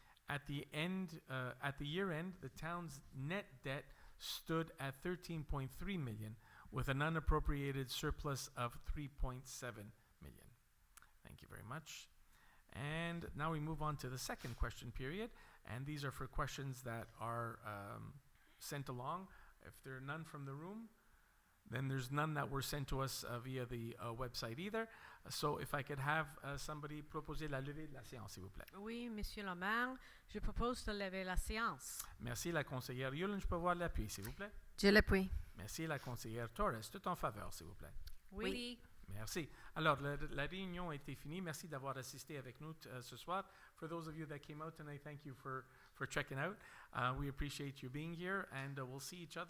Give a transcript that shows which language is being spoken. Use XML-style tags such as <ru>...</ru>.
<en>At the year end, the town's net debt stood at $13.3 million, with an unappropriated surplus of $3.7 million. Thank you very much. And now we move on to the second question period, and these are for questions that are sent along. If there are none from the room, then there's none that were sent to us via the website either. So if I could have somebody</en> <fr>proposer la levée de la séance, s'il vous plaît. Oui, Monsieur le maire, je propose de lever la séance. Merci, la conseillère Yulin. Je peux voir l'appui, s'il vous plaît. Je l'appuie. Merci, la conseillère Torres. Tout en faveur, s'il vous plaît. Oui. Merci. Alors, la réunion a été finie. Merci d'avoir assisté avec nous ce soir.</fr> <en>For those of you that came out tonight, thank you for checking out. We appreciate you being here, and we'll see each other</en>